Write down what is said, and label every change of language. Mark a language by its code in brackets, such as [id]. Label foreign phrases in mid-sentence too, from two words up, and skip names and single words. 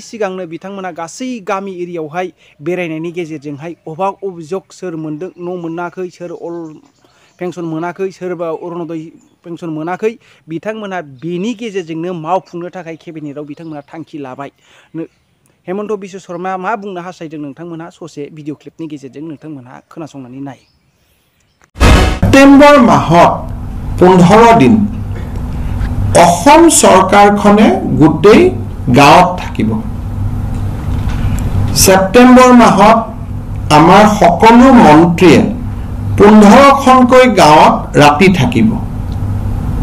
[brx] सिगांनो बिथांमोना गासै गामि एरियायावहाय बेरायनायनि गेजेरजोंहाय अभियोग सोर मोनदों न' मोनाखै सोर [en] old pension [brx] मोनाखै सोरबा अरुणोदय पेन्सन मोनाखै बिथांमोनहा बेनि गेजेरजोंनो मावफुंनो थाखाय केबिनेटआव बिथांमोनहा थांखि लाबाय हेमन्त बिश्व शर्मा मा बुंनो हास्थायदों नोंथांमोनहा ससे [en] video clip [brx] गेजेरजों नोंथांमोनहा खोनासंनानै नाय [as] ছেপ্টেম্বৰ মাহত 15 দিন অসম চৰকাৰখনে গোটেই গাঁৱত থাকিব সেপ্টেম্বৰ মাহত আমাৰ সকলো মন্ত্ৰীয়ে 15খনকৈ গাঁৱত ৰাতি থাকিব